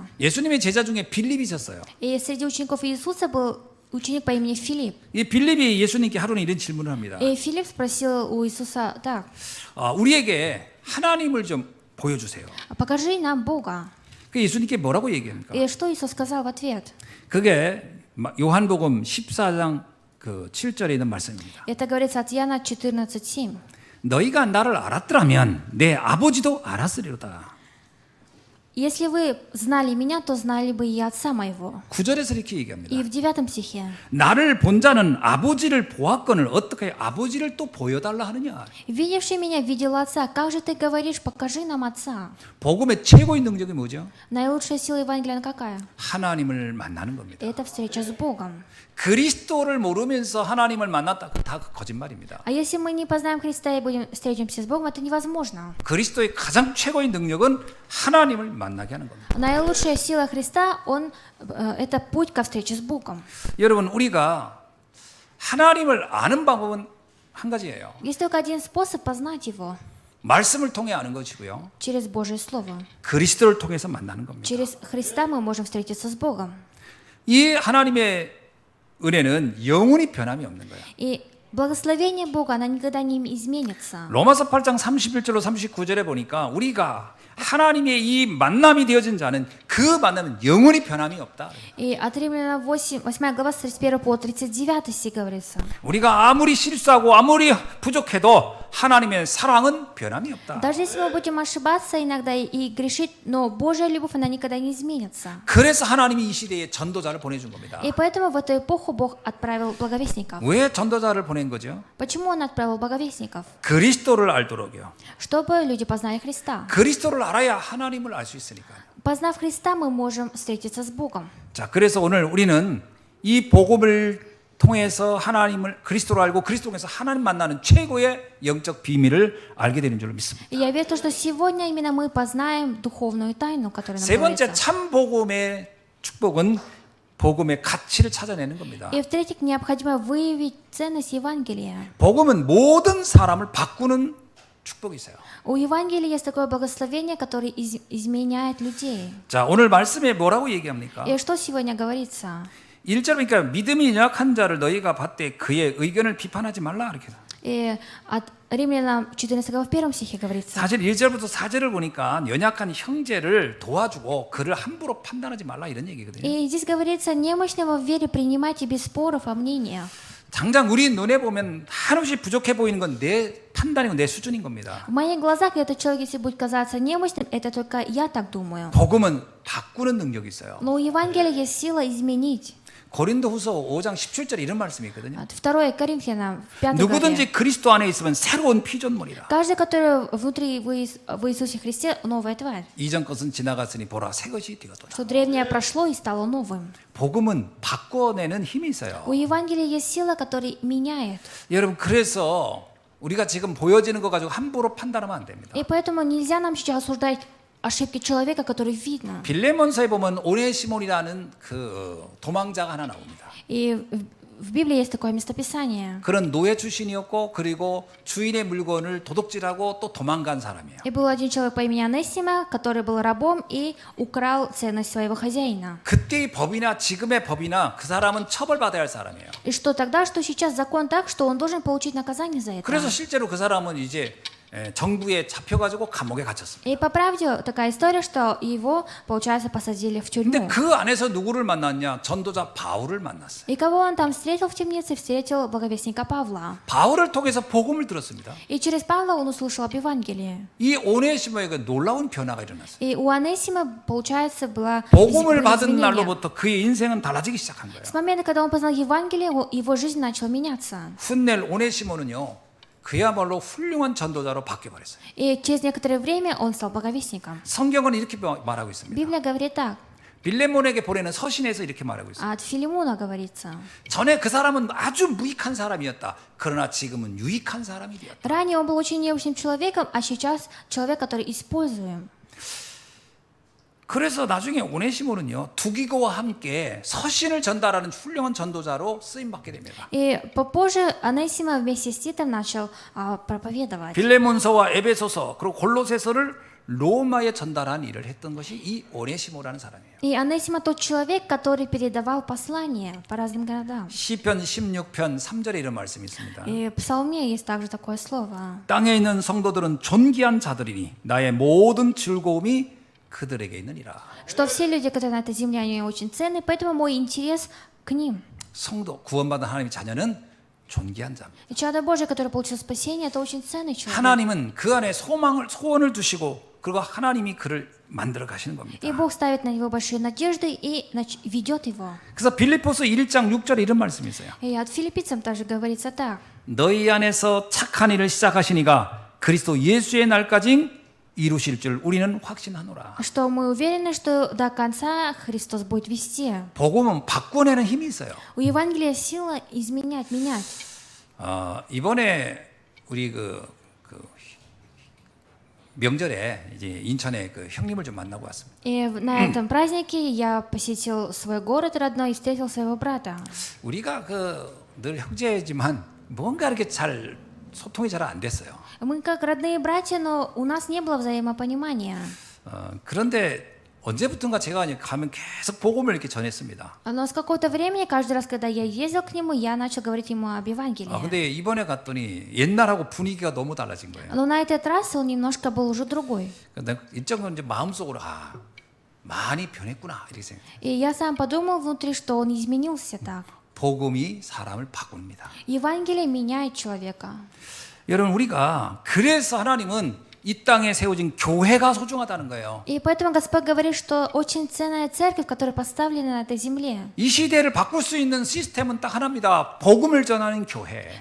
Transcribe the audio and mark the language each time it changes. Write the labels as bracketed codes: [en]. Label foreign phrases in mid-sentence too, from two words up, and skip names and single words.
[ko] 예수님의 제자 중에 빌립이 있었어요. [ru] И среди учеников Иисуса был ученик по имени Филипп. [ko] 이 빌립이 예수님께 하루는 이런 질문을 합니다. [ru] И Филипп спросил у Иисуса так. [ko] 우리에게 하나님을 좀 보여주세요. [ru] Покажи нам Бога. [ko] 그 예수님께 뭐라고 얘기합니까? [ru] И что Иисус сказал в ответ? [ko] 그게 요한복음 14장 그 7절에 있는 말씀입니다. [ru] Это говорится от Иоанна 14:7. [ko] 너희가 나를 알았더라면 내 아버지도 알았으리로다. [ru] Если вы знали меня, то знали бы и отца моего. [ko] 9절에서 이렇게 얘기합니다. [ru] И в 9 стихе. [ko] 나를 본 자는 아버지를 보았거늘 어떻게 아버지를 또 보여달라 하느냐. [ru] Видевший меня видел отца. Как же ты говоришь, покажи нам отца? [ko] 복음의 최고의 능력이 뭐죠? [ru] Наилучшая сила Евангелия какая? [ko] 하나님을 만나는 겁니다. [ru] Это встреча с Богом. [ko] 그리스도를 모르면서 하나님을 만났다. 그 다 거짓말입니다. [ru] А если мы не познаем Христа и будем встретимся с Богом, это невозможно. [ko] 그리스도의 가장 최고의 능력은 하나님을 만나게 하는 겁니다. [ru] Наилучшая сила Христа, это путь ко встрече с Богом. [ko] 여러분, 우리가 하나님을 아는 방법은 한 가지예요. [ru] Есть только один способ познать Его. [ko] 말씀을 통해 아는 것이고요. [ru] Через Божье Слово. [ko] 그리스도를 통해서 만나는 겁니다. [ru] Через Христа мы можем встретиться с Богом. [ko] 이 하나님의 은혜는 영원히 변함이 없는 거예요. [ru] И благословение Бога, оно никогда не изменится. [ko] 로마서 8장 31절로 39절에 보니까 우리가 하나님의 이 만남이 되어진 자는 그 만남은 영원히 변함이 없다. [ru] И от Римляна 8 глава с 31 по 39 стих говорится. [ko] 우리가 아무리 실수하고 아무리 부족해도 하나님의 사랑은 변함이 없다. [ru] Даже если мы будем ошибаться иногда и грешить, но Божья любовь, она никогда не изменится. [ko] 그래서 하나님이 이 시대에 전도자를 보내준 겁니다. [ru] И поэтому в эту эпоху Бог отправил благовестников. [ko] 왜 전도자를 보낸 거죠? [ru] Почему Он отправил благовестников? [ko] 그리스도를 알도록요. [ru] Чтобы люди познали Христа. [ko] 그리스도를 알아야 하나님을 알 수 있으니까. [ru] Познав Христа, мы можем встретиться с Богом. [ko] 자, 그래서 오늘 우리는 이 복음을 통해서 하나님을 그리스도로 알고 그리스도 통해서 하나님 만나는 최고의 영적 비밀을 알게 되는 줄로 믿습니다. [ru] И я верю, что сегодня именно мы познаем духовную тайну, которая нам [ko] 세 번째 [ru] говорится. [ko] 참 복음의 축복은 복음의 가치를 찾아내는 겁니다. [ru] И в-третьих, необходимо выявить ценность Евангелия. [ko] 복음은 모든 사람을 바꾸는 축복이 있어요. [ru] У Евангелия есть такое благословение, которое изменяет людей. [ko] 자, 오늘 말씀에 뭐라고 얘기합니까? [ru] И что сегодня говорится? [ko] 1절 보니까 믿음이 연약한 자를 너희가 봤되 그의 의견을 비판하지 말라 이렇게. [ru] И от Римлянам 14 глава в 1 стихе говорится. [ko] 사실 1절부터 4절을 보니까 연약한 형제를 도와주고 그를 함부로 판단하지 말라 이런 얘기거든요. [ru] И здесь говорится, немощного в вере принимайте без споров о мнениях. [ko] 당장 우리 눈에 보면 한없이 부족해 보이는 건 내 판단이고 내 수준인 겁니다. [ru] В моих глазах этот человек, если будет казаться немощным, это только я так думаю. [ko] 복음은 바꾸는 능력이 있어요. [ru] Но у Евангелия есть сила изменить. [ko] 고린도후서 5장 17절에 이런 말씀이 있거든요. [ru] 2 Коринфянам, 5 главе. [ko] 누구든지 그리스도 안에 있으면 새로운 피조물이라. [ru] Каждый, который внутри в Иисусе Христе, новая тварь. [ko] 이전 것은 지나갔으니 보라 새 것이 되었도다. [ru] Что древнее прошло и стало новым. [ko] 복음은 바꿔내는 힘이 있어요. [ru] У Евангелия есть сила, которая меняет. [ko] 여러분, 그래서 우리가 지금 보여지는 거 가지고 함부로 판단하면 안 됩니다. [ru] И поэтому нельзя нам сейчас осуждать ошибки человека, который видно. [ko] 빌레몬서에 보면 오네시몬이라는 그 도망자가 하나 나옵니다. [ru] И в Библии есть такое местописание. [ko] 그런 노예 출신이었고 그리고 주인의 물건을 도둑질하고 또 도망간 사람이에요. [ru] И был один человек по имени Онесима, который был рабом и украл ценность своего хозяина. [ko] 그때의 법이나 지금의 법이나 그 사람은 처벌받아야 할 사람이에요. [ru] И что тогда, что сейчас закон так, что он должен получить наказание за это. [ko] 그래서 실제로 그 사람은 이제 정부에 잡혀가지고 감옥에 갇혔습니다. [ru] И по правде такая история, что его, получается, посадили в [ko] 근데 [ru] тюрьму. [ko] 그 안에서 누구를 만났냐? 전도자 바울을 만났어요. [ru] И кого он там встретил в темнице? Встретил благовестника Павла. [ko] 바울을 통해서 복음을 들었습니다. [ru] И через Павла он услышал об Евангелии. [ko] 이 오네시모에게 놀라운 변화가 일어났어요. [ru] И у Онесима, получается, было [ko] 복음을 받은 [ru] изменение. [ko] 날로부터 그의 인생은 달라지기 시작한 거예요. [ru] С момента, когда он познал Евангелие, его жизнь начала меняться. [ko] 훗날 오네시모는요. 그야말로 훌륭한 전도자로 바뀌어버렸어요. [ru] И через некоторое время он стал благовестником. [ko] 성경은 이렇게 말하고 있습니다. [ru] Библия говорит так. [ko] 빌레몬에게 보내는 서신에서 이렇게 말하고 있어요. [ru] От Филимона говорится. [ko] 전에 그 사람은 아주 무익한 사람이었다. 그러나 지금은 유익한 사람이 되었다. [ru] Ранее он был очень необычным человеком, а сейчас человек, который используем. [ko] 그래서 나중에 오네시모는요. 두기고와 함께 서신을 전달하는 훌륭한 전도자로 쓰임 받게 됩니다. [ru] И попозже Онесима вместе с Титом начал проповедовать. [ko] 빌레몬서와 에베소서 그리고 골로새서를 로마에 전달한 일을 했던 것이 이 오네시모라는 사람이에요. [ru] И Онесима тот человек, который передавал послания по разным городам. [ko] 시편 16편 3절에 이런 말씀이 있습니다. [ru] И в Псалме есть также такое слово. [ko] 땅에 있는 성도들은 존귀한 자들이니 나의 모든 즐거움이 그들에게 있느니라. [ru] Что все люди, которые на этой земле, они очень ценны, поэтому мой интерес к ним. [ko] 성도 구원받은 하나님의 자녀는 존귀한 자입니다. [ru] И чадо Божие, которое получило спасение, это очень ценный человек. [ko] 하나님은 그 안에 소원을 두시고 그리고 하나님이 그를 만들어 가시는 겁니다. [ru] И Бог ставит на него большие надежды и ведет его. [ko] 그래서 빌립보서 1장 6절에 이런 말씀이 있어요. [ru] И от филиппийцам также говорится так. [ko] 너희 안에서 착한 일을 시작하시니가 그리스도 예수의 날까지 이루실 줄 우리는 확신하노라. [ru] Что мы уверены, что до конца Христос будет вести. [ko] 복음은 바꿔내는 힘이 있어요. [ru] У Евангелия сила изменять, менять. [ko] 이번에 우리 그 명절에 이제 인천에 그 형님을 좀 만나고 왔습니다. [ru] И на этом празднике я посетил свой город родной и встретил своего брата. [ko] 우리가 늘 형제지만 뭔가 이렇게 잘 소통이 잘 안 됐어요. [ru] Мы как родные братья, но у нас не было взаимопонимания. [ko] 그런데 언제부턴가 제가 가면 계속 복음을 이렇게 전했습니다. [ru] Но с какого-то времени, каждый раз, когда я ездил к нему, я начал говорить ему об Евангелии. [ko] 근데 이번에 갔더니 옛날하고 분위기가 너무 달라진 거예요. [ru] Но на этот раз он немножко был уже другой. [ko] 근데 일정은 이제 마음속으로 많이 변했구나 이렇게 생각. [ru] И я сам подумал внутри, что он изменился так. [ko] 복음이 사람을 바꿉니다. [ru] Евангелие меняет человека. [ko] 여러분 우리가 그래서 하나님은 이 땅에 세워진 교회가 소중하다는 거예요. [ru] И поэтому Господь говорит, что очень ценная церковь, которая поставлена на этой земле. [ko] 이 시대를 바꿀 수 있는 시스템은 딱 하나입니다. 복음을 전하는 교회.